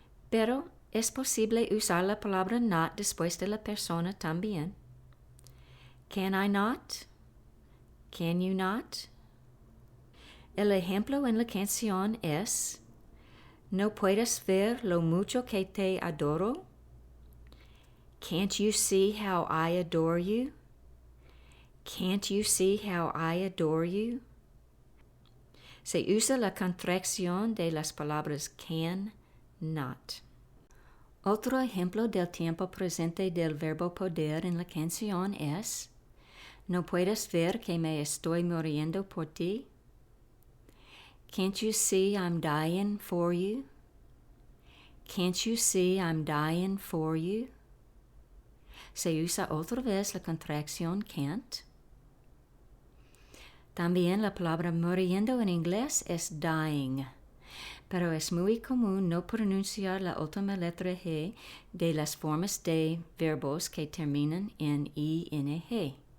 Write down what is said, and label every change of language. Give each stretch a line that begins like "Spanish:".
Spanish: Pero es posible usar la palabra not después de la persona también.
English: Can I not? Can you not?
Spanish: El ejemplo en la canción es: ¿no puedes ver lo mucho que te adoro?
English: Can't you see how I adore you? Can't you see how I adore you?
Spanish: Se usa la contracción de las palabras can, not. Otro ejemplo del tiempo presente del verbo poder en la canción es: ¿no puedes ver que me estoy muriendo por ti?
English: Can't you see I'm dying for you? Can't you see I'm dying for you?
Spanish: Se usa otra vez la contracción can't. También la palabra muriendo en inglés es dying, pero es muy común no pronunciar la última letra G de las formas de verbos que terminan en ing.